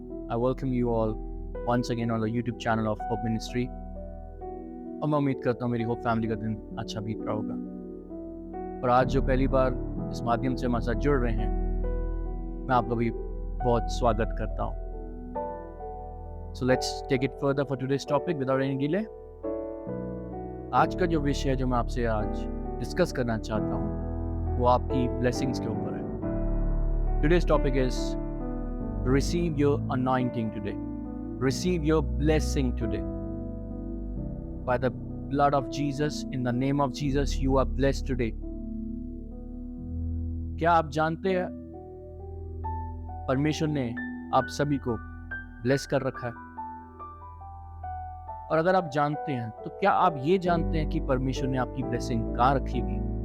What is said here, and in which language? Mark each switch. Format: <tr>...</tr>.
<en>I welcome you all once again on the YouTube channel of Hope Ministry.</en> <hi>और मैं उम्मीद करता हूँ मेरी होप फैमिली का दिन अच्छा बीत रहा होगा। और आज जो पहली बार इस माध्यम से हमारे साथ जुड़ रहे हैं, मैं आपका भी बहुत स्वागत करता हूँ।</hi> <en>So let's take it further for today's topic without any delay.</en> <hi>आज का जो विषय है जो मैं आपसे आज डिस्कस करना चाहता हूँ वो आपकी ब्लेसिंग्स के ऊपर है।</hi> <en>Today's topic is receive your anointing today. Receive your blessing today. By the blood of Jesus, in the name of Jesus, you are blessed today.</en> <hi>क्या आप जानते हैं परमेश्वर ने आप सभी को ब्लेस कर रखा है? और अगर आप जानते हैं तो क्या आप ये जानते हैं कि परमेश्वर ने आपकी ब्लेसिंग कहाँ रखी हुई?</hi>